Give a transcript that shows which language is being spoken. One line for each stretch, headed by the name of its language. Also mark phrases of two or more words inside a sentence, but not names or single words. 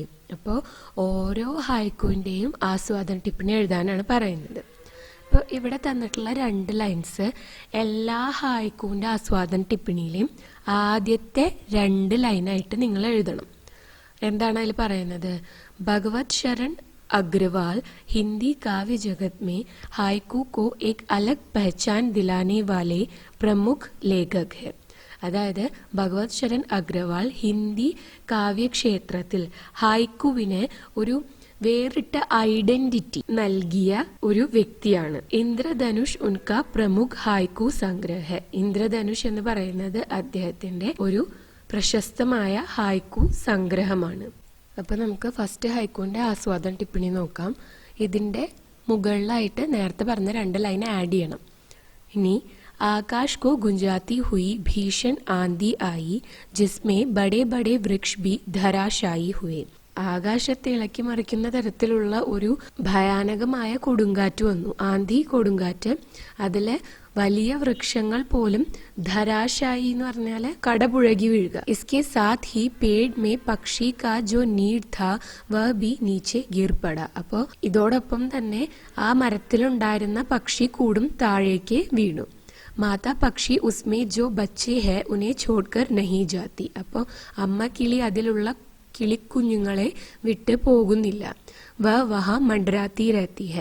Malayalam: അപ്പോൾ ഓരോ ഹൈക്കുവിൻ്റെയും ആസ്വാദൻ ടിപ്പണി എഴുതാനാണ് പറയുന്നത്. ഇപ്പോൾ ഇവിടെ തന്നിട്ടുള്ള 2 ലൈൻസ് എല്ലാ ഹൈക്കുവിൻ്റെ ആസ്വാദന ടിപ്പണിയിലെയും ആദ്യത്തെ 2 ലൈനായിട്ട് നിങ്ങൾ എഴുതണം. എന്താണ് അതിൽ പറയുന്നത്?
Hindi: ഭഗവത് ശരൺ अग्रवाल हिंदी काव्य जगत में हाइकू को एक अलग पहचान दिलाने वाले प्रमुख लेखक है.
Malayalam: അതായത് ഭഗവത് ശരൺ അഗ്രവാൾ ഹിന്ദി കാവ്യക്ഷേത്രത്തിൽ ഹൈക്കുവിന് ഒരു വേറിട്ട ഐഡന്റിറ്റി നൽകിയ ഒരു വ്യക്തിയാണ്.
Hindi: इंद्रधनुष उनका प्रमुख हाइकू संग्रह.
Malayalam: ഇന്ദ്രധനുഷ് എന്ന് പറയുന്നത് അദ്ദേഹത്തിന്റെ ഒരു പ്രശസ്തമായ ഹൈക്കു സംഗ്രഹമാണ്. അപ്പൊ നമുക്ക് ഫസ്റ്റ് ഹൈക്കുവിന്റെ ആസ്വാദന ടിപ്പണി നോക്കാം. ഇതിന്റെ മുകളിലായിട്ട് നേരത്തെ പറഞ്ഞ 2 ലൈൻ ആഡ് ചെയ്യണം. ഇനി,
Hindi: आकाश को गुंजाती हुई भीषण आंधी आई, जिसमें बड़े बड़े वृक्ष भी धराशायी हुए.
Malayalam: ആകാശത്തെ ഇളക്കി മറിക്കുന്ന തരത്തിലുള്ള ഒരു ഭയാനകമായ കൊടുങ്കാറ്റ് വന്നു. ആന്ധി, കൊടുങ്കാറ്റ്. അതിലെ വലിയ വൃക്ഷങ്ങൾ പോലും ധരാശായി എന്ന് പറഞ്ഞാൽ കടപുഴകി വീഴുക.
Hindi: इसके साथ ही पेड़ में पक्षी का जो नीड था वह भी नीचे गिर पड़ा.
Malayalam: അപ്പോൾ ഇതോടൊപ്പം തന്നെ ആ മരത്തിലുണ്ടായിരുന്ന പക്ഷി കൂടും താഴേക്ക് വീണു.
Hindi: माता पक्षी उसमें जो बच्चे हैं उन्हें छोड़कर नहीं जाती.
Malayalam: അപ്പോൾ അമ്മ കിളി അതിലുള്ള കിളിക്കുഞ്ഞുങ്ങളെ വിട്ട് പോകുന്നില്ല.
Hindi: वह मंडराती रहती है.